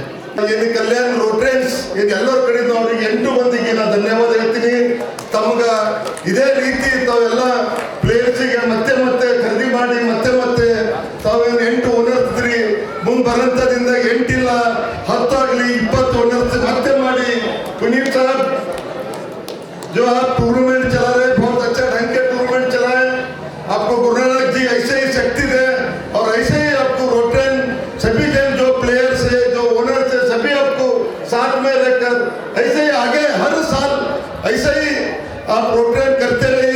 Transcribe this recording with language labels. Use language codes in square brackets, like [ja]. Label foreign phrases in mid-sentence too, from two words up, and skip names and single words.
[kn] ಇದು ಕಲ್ಯಾಣ ರೋಟ್ರಿಯನ್ಸ್ ಇದು ಎಲ್ಲರ ಕಡೆಯಿಂದ ಅವ್ರಿಗೆ 8 ಮಂದಿಗೆ ನಾನು ಧನ್ಯವಾದ ಹೇಳ್ತೀನಿ. ತಮಗ ಇದೇ ರೀತಿ ತಾವೆಲ್ಲ ಪ್ಲೇಯರ್ಸಿಗೆ ಮತ್ತೆ ಮತ್ತೆ ಖರೀದಿ ಮಾಡಿ ಮತ್ತೆ ತಾವೇನು 8 ಓನರ್ಸ್ರಿ ಮುಂದೆ ಬರೋಂಥದಿಂದ 8 ಇಲ್ಲ 10 ಆಗಲಿ 20 ಓನರ್ಸ್ ಮತ್ತೆ ಮಾಡಿ. [hi] पुनीत साहब जो आप टूर्नामेंट चला रहे बहुत अच्छा ढंग के टूर्नामेंट चलाए. आपको गुरु नानक जी ऐसे ही शक्ति दे और ऐसे ही आपको रोटन सभी के जो प्लेयर्स है जो ओनर्स है सभी आपको साथ में रहकर ऐसे ही आगे हर साल ऐसे ही आप रोटन करते रहिए.